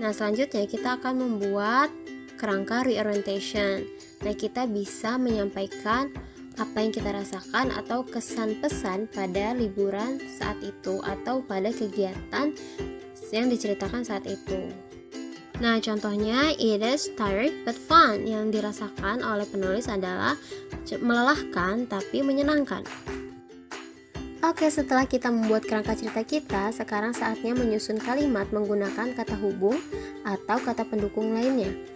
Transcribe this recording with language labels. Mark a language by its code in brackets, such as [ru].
[id] Nah, selanjutnya kita akan membuat kerangka reorientation. Nah, kita bisa menyampaikan apa yang kita rasakan atau kesan-pesan pada liburan saat itu atau pada kegiatan yang diceritakan saat itu. Nah, contohnya [en] it is tired but fun. [id] Yang dirasakan oleh penulis adalah melelahkan tapi menyenangkan. Oke, setelah kita membuat kerangka cerita kita, sekarang saatnya menyusun kalimat menggunakan kata hubung atau kata pendukung lainnya.